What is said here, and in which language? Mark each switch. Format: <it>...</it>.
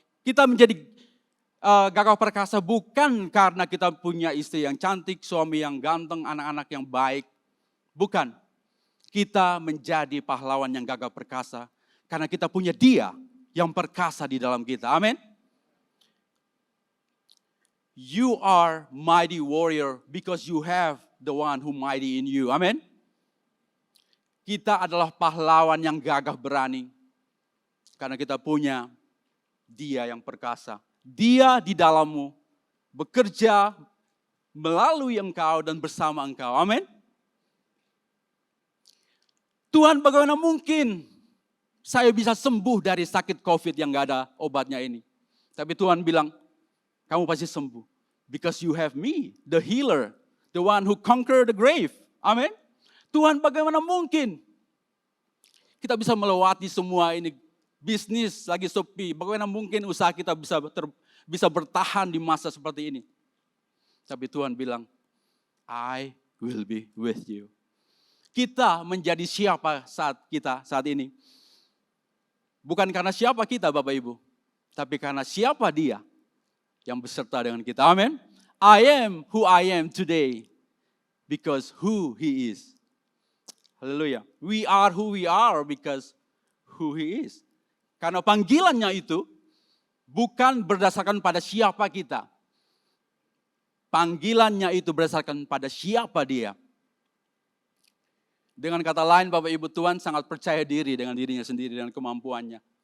<id>Kita menjadi gagah perkasa bukan karena kita punya istri yang cantik, suami yang ganteng, anak-anak yang baik. Bukan. Kita menjadi pahlawan yang gagah perkasa karena kita punya Dia yang perkasa di dalam kita. Amin.</id> <en>You are mighty warrior because you have the one who mighty in you.</en> <id>Amin. Kita adalah pahlawan yang gagah berani karena kita punya Dia yang perkasa. Dia di dalammu bekerja melalui engkau dan bersama engkau. Amin. Tuhan, bagaimana mungkin saya bisa sembuh dari sakit COVID yang gak ada obatnya ini. Tapi Tuhan bilang, kamu pasti sembuh.</id> <en>Because you have me, the healer, the one who conquer the grave.</en> <id>Amin. Tuhan, bagaimana mungkin kita bisa melewati semua ini, bisnis lagi sepi, bagaimana mungkin usaha kita bisa bertahan di masa seperti ini. Tapi Tuhan bilang,</id> <en>I will be with you.</en> <id>Kita menjadi siapa saat ini? Bukan karena siapa kita Bapak Ibu, tapi karena siapa Dia yang beserta dengan kita. Amin.</id> <en>I am who I am today because who He is. Haleluya. We are who we are because who He is.</en> <id>Karena panggilannya itu bukan berdasarkan pada siapa kita. Panggilannya itu berdasarkan pada siapa Dia. Dengan kata lain Bapak Ibu, Tuhan sangat percaya diri dengan dirinya sendiri dan kemampuannya.</id>